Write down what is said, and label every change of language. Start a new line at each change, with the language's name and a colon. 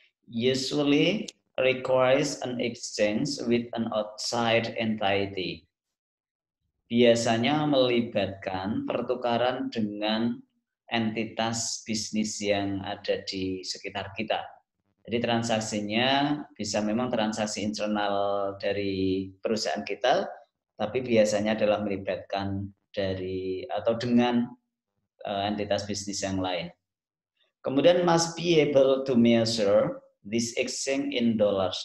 English: Usually requires an exchange with an outside entity.
Indonesian: Biasanya melibatkan pertukaran dengan entitas bisnis yang ada di sekitar kita. Jadi transaksinya bisa memang transaksi internal dari perusahaan kita, tapi biasanya adalah melibatkan dari atau dengan entitas bisnis yang lain.
English: Kemudian must be able to measure this exchange in dollars.